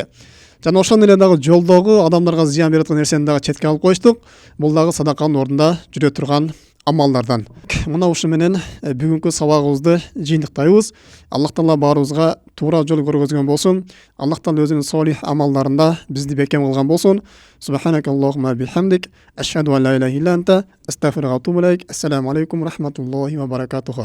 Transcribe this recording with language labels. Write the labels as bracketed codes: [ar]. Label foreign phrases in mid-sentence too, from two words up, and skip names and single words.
[ky] Жана ошондой эле дагы жолдогу адамдарга зыян берип аткан нерсени дагы четке алып коюштук. Бул дагы садаканын ордунда жүрө турган амалдардан. Мына ушу менен бүгүнкү сабагыбызды жыйынтыктайбыз. Аллах Таала баарыбызга туура жол көргөзгөн болсун. Аллах Таала өзүнүн солих амалдарында бизди бекем кылган болсун. [ar] سبحانك اللهم وبحمدك أشهد أن لا إله إلا أنت أستغفرك وأتوب إليك. السلام عليكم رحمة الله وبركاته.